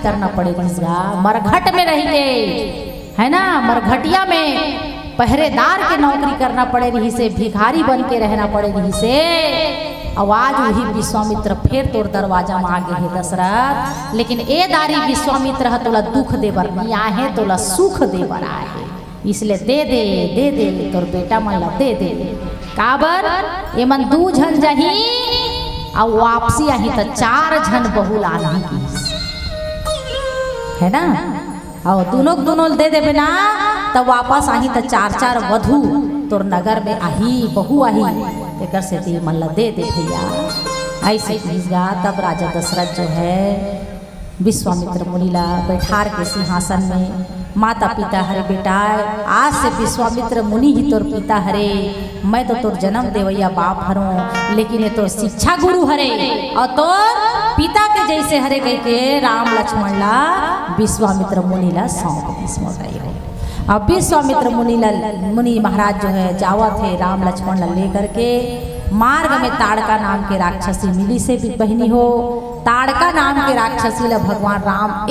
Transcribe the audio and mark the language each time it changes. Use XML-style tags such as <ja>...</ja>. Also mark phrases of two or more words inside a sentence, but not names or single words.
<hne>करना पड़ेगा मरघट में रहेंगे है ना मरघटिया में पहरेदार के नौकरी करना पड़े रही से भिखारी बन के रहना पड़े रही से आवाज वही विश्वामित्र फिर तोर दरवाजा में आगे है दशरथ लेकिन ए दारी विश्वामित्र है तोला दुख देवर नहीं आए हैं तोला सुख देवर आए हैं इसलिए दे दे तोर बेटा मन ला दे दे काबर ये मन 2 झन जही और वापसी आई तो 4 झन बहुल आनी है ना और दोनों दे देवे ना तब वापस आही तो 4 वधु तोर नगर में आही बहु आही एक से ती मन ला दे भैया ऐसे गा तब राजा दशरथ जो है विश्वामित्र मुनि ला बैठार के सिंहासन में माता पिता हरे बेटा आज से विश्वामित्र मुनि ही तोर पिता हरे मैं तो तोर जन्म देवैया बाप हरूँ लेकिन ये तोर शिक्षा गुरु हरे और तोर पिता के जैसे हरे कह के राम लक्ष्मण ला विश्वामित्र मुनि ला सौंप हो अब विश्वामित्र मुनि महाराज जो है जावा थे राम लक्ष्मण ला लेकर के मार्ग में ताड़का नाम के राक्षसी मिली से भी बहनी हो ताड़का नाम के राक्षसी ला भगवान राम</hne>